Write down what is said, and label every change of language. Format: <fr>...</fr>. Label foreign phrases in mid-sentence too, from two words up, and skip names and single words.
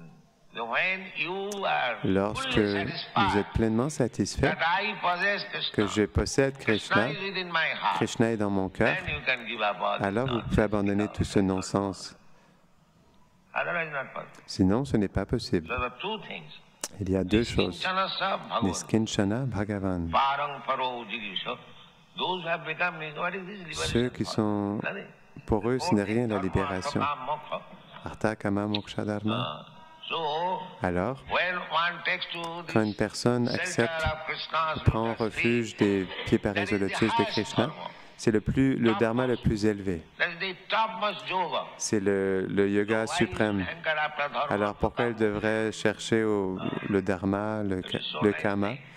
<fr>Lorsque vous êtes pleinement satisfait que je possède Krishna, Krishna est dans mon cœur, alors vous pouvez abandonner tout ce non-sens. Sinon, ce n'est pas possible. Il y a 2 choses.</fr> <sa>Niskinchana Bhagavan.</sa> <fr>Ceux qui sont Pour eux, ce n'est rien la libération.</fr> <sa>Artha kama moksha dharma.</sa> <fr>Alors, quand une personne accepte, prend refuge des pieds pareils au lotus de Krishna, c'est le dharma le plus élevé. C'est le yoga suprême. Alors pourquoi elle devrait chercher le dharma, le kama?</fr>